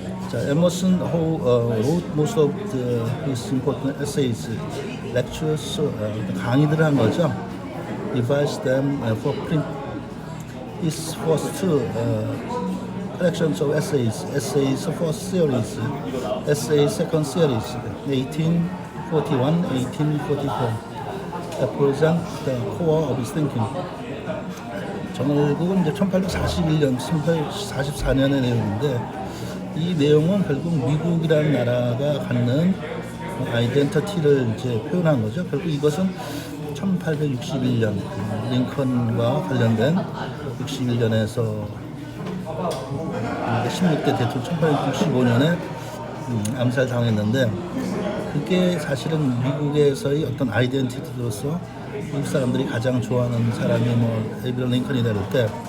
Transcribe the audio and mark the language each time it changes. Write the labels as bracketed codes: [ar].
[en] 자, Emerson wrote most of his important essays, [ko] lectures, 강의들을 한 거죠. [en] Devised them for print. His first two collections of essays first series, essay second series, 1841, 1844, represent the core of his thinking. [ko] 결국은 이제 1841년, 1844년의 내용인데 이 내용은 결국 미국이라는 나라가 갖는 아이덴티티를 이제 표현한 거죠. 결국 이것은 1861년 링컨과 관련된 61년에서 16대 대통령 1865년에 암살당했는데 그게 사실은 미국에서의 어떤 아이덴티티로서 미국 사람들이 가장 좋아하는 사람이 뭐 에이브럼 링컨이다 그럴 때